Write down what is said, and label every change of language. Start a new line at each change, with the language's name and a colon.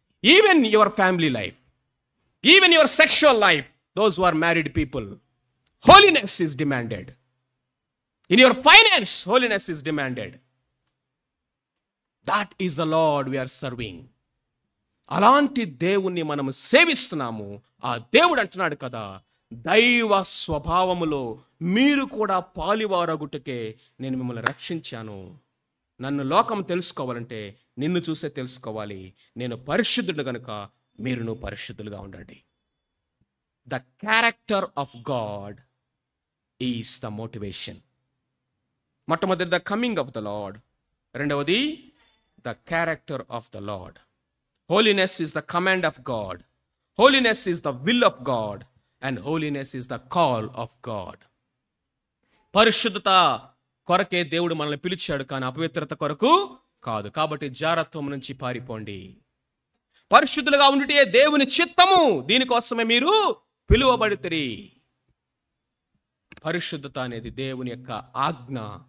English: Even your family life, even your sexual life, those who are married people, holiness is demanded. In your finance, holiness is demanded. That is the Lord we are serving.
Telugu: అలాంటి దేవుణ్ణి మనము సేవిస్తున్నాము. ఆ దేవుడు అంటున్నాడు కదా, దైవ స్వభావములో మీరు కూడా పాలివారగుటకే నేను మిమ్మల్ని రక్షించాను. నన్ను లోకం తెలుసుకోవాలంటే నిన్ను చూసే తెలుసుకోవాలి. నేను పరిశుద్ధుడు కనుక మీరును పరిశుద్ధులుగా ఉండండి.
English: The character of God is the motivation.
Telugu: మొట్టమొదటి
English: the coming of the Lord,
Telugu: రెండవది
English: The character of the Lord. Holiness is the command of God. Holiness is the will of God. And holiness is the call of God.
Telugu: పరిశుద్ధత కొరకే దేవుడు మనల్ని పిలిచాడు, కానీ అపవిత్రత కొరకు కాదు. కాబట్టి జారత్వం నుంచి పారిపోండి. పరిశుద్ధులుగా ఉండుటే దేవుని చిత్తము. దీనికోసమే మీరు పిలువబడితిరి. పరిశుద్ధత అనేది దేవుని యొక్క ఆజ్ఞ.